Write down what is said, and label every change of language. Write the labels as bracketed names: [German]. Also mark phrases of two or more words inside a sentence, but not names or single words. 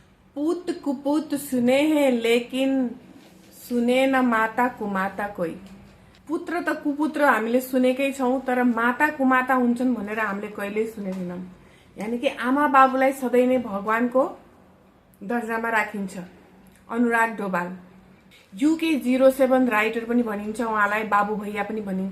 [Hindi] पूत कुपूत सुने हैं लेकिन सुने न माता कुमाता कोही। [Nepali] पुत्र त कुपुत्र हामीले सुनेकै छौं, तर माता कुमाता हुन्छन् भनेर हामीले कहिल्यै सुनेनौं। यानी कि आमा बाबुलाई सधैँ नै भगवानको दर्जामा राखिन्छ। अनुराग डोभाल UK07 राइटर पनि भनिन्छ, उहाँलाई बाबु भैया पनि भनिन्छ।